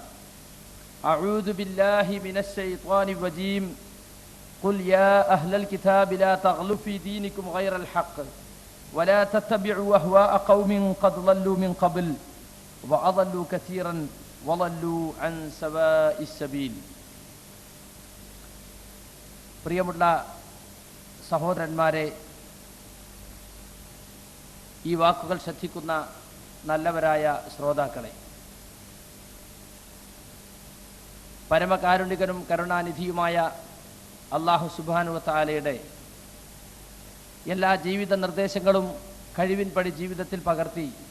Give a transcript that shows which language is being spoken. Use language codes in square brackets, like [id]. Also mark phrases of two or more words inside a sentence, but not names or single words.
[ar] أعوذ بالله من الشيطان الرجيم. قل يا أهل الكتاب لا تغلوا في دينكم غير الحق ولا تتبعوا أهواء قوم قد ضلوا من قبل وأضلوا كثيرا وضلوا عن سواء السبيل. [ml] പ്രിയമുള്ള സഹോദരന്മാരെ, ഈ വാക്കുകൾ ശ്രദ്ധിക്കുന്ന നല്ലവരായ ശ്രോതാക്കളെ, പരമകാരുണികനും കരുണാനിധിയുമായ [ar] الله سبحانه و [ml] തആലയുടെ എല്ലാ ജീവിത നിർദ്ദേശങ്ങളും കഴിവിൻപടി ജീവിതത്തിൽ പകർത്തി